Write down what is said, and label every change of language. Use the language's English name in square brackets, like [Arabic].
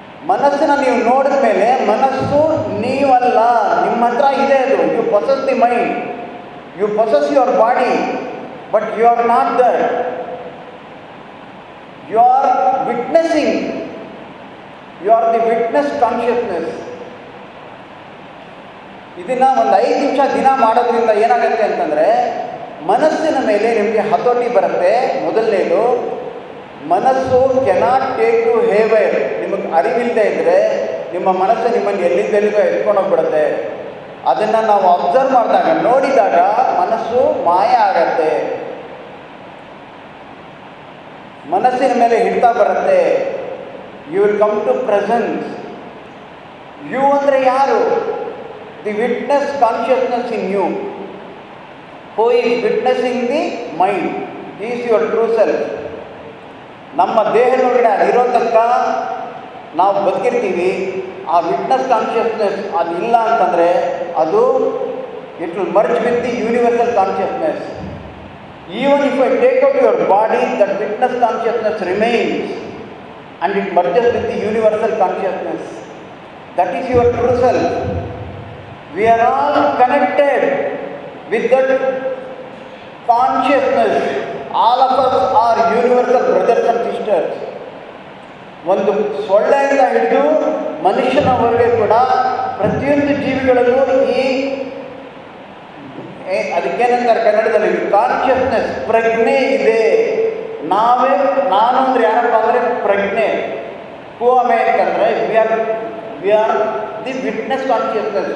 [Kannada] ಮನಸ್ಸನ್ನು ನೀವು ನೋಡಿದ ಮೇಲೆ ಮನಸ್ಸು ನೀವಲ್ಲ, ನಿಮ್ಮ ಹತ್ರ ಇದೆ ಅದು. [English] You possess the mind, you possess your body, but you are not there. You are witnessing. You are the witness consciousness. [Kannada] ಇದನ್ನು ಒಂದು 5 ನಿಮಿಷ ದಿನ ಮಾಡೋದ್ರಿಂದ ಏನಾಗುತ್ತೆ ಅಂತಂದರೆ ಮನಸ್ಸಿನ ಮೇಲೆ ನಿಮಗೆ ಹತೋಟಿ ಬರುತ್ತೆ. ಮೊದಲನೇದು, ಮನಸ್ಸು [English] Cannot take you haywire. [Kannada] ನಿಮಗೆ ಅರಿವಿಲ್ಲದೆ ಇದ್ದರೆ ನಿಮ್ಮ ಮನಸ್ಸು ನಿಮ್ಮನ್ನು ಎಲ್ಲಿಂದೆಲ್ಲಿಗೋ ಎತ್ಕೊಂಡೋಗ್ಬಿಡುತ್ತೆ. ಅದನ್ನು ನಾವು ಅಬ್ಸರ್ವ್ ಮಾಡಿದಾಗ, ನೋಡಿದಾಗ ಮನಸ್ಸು ಮಾಯ ಆಗತ್ತೆ, ಮನಸ್ಸಿನ ಮೇಲೆ ಹಿಡ್ತಾ ಬರುತ್ತೆ. [English] You will come to presence. [Kannada] You ಅಂದರೆ ಯಾರು? [English] The witness consciousness in you, who is witnessing the mind, is your true self. [Kannada] ನಮ್ಮ ದೇಹದೊಳಗಡೆ ಅದಿರೋ ತನಕ ನಾವು ಬದುಕಿರ್ತೀವಿ. [English] ಆ witness consciousness [Kannada] ಅದು ಇಲ್ಲ ಅಂತಂದರೆ ಅದು [English] It will merge with the universal consciousness. Even if I take out your body, that witness consciousness remains and it merges with the universal consciousness. That is your true self. We are all connected with that consciousness. All of us are universal brothers and sisters. [Kannada] ಒಂದು ಸೊಳ್ಳೆಯಿಂದ ಹಿಡಿದು ಮನುಷ್ಯನವರೆಗೆ ಕೂಡ ಪ್ರತಿಯೊಂದು ಜೀವಿಗಳಲ್ಲೂ ಈ ಅದಕ್ಕೇನಂತಾರೆ ಕನ್ನಡದಲ್ಲಿ consciousness, ಪ್ರಜ್ಞೆ ಇದೆ. ನಾವೇ ನಾನು ಅಂದರೆ ಯಾರಪ್ಪ ಅಂದರೆ ಪ್ರಜ್ಞೆ. [English] Who am I ಅಂತಂದರೆ we are the witness consciousness.